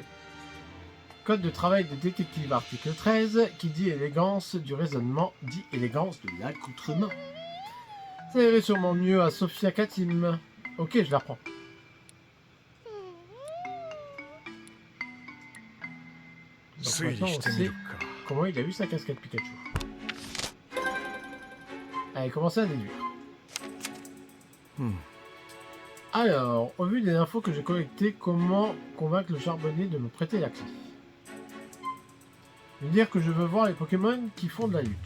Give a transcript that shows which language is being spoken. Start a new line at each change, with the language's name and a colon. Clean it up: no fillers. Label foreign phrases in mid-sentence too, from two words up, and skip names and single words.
French: Code de travail de détective, article 13, qui dit élégance du raisonnement, dit élégance de l'accoutrement. Ça irait sûrement mieux à Sophia Katim. Ok, je la reprends. Donc
Japanese: 推理
French: maintenant,
Japanese: し
French: on
Japanese: てみ
French: sait
Japanese: るか
French: comment il a eu sa casquette Pikachu. Allez, commencez à déduire.
Japanese: うん
French: Alors, au vu des infos que j'ai collectées, comment convaincre le charbonnier de me prêter la clé? Lui dire que je veux voir les Pokémon qui font de la lutte.